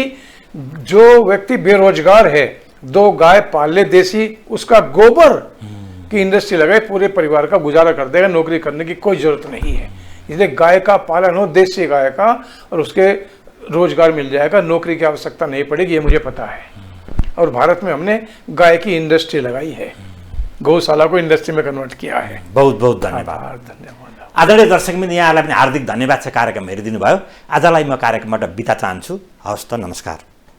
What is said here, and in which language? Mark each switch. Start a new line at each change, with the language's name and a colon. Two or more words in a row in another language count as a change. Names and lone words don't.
Hindi: जो व्यक्ति बेरोजगार है, 2 गाय पाल ले देसी, उसका गोबर की इंडस्ट्री लगाए, पूरे परिवार का गुजारा कर देगा। नौकरी करने की कोई जरूरत नहीं है। इसलिए गाय का पालन हो, देसी गाय का, और उसके रोजगार मिल जाएगा, नौकरी की आवश्यकता नहीं पड़ेगी, ये मुझे पता है। और भारत में हमने गाय की इंडस्ट्री लगाई है, गौशाला को इंडस्ट्री में कन्वर्ट किया है। बहुत बहुत धन्यवाद।
Nepali: आदरणीय दर्शकबिन, यहाँलाई पनि हार्दिक धन्यवाद छ कार्यक्रम हेरिदिनु भयो। आजलाई म कार्यक्रमबाट बिदा चाहन्छु। हवस् त, नमस्कार।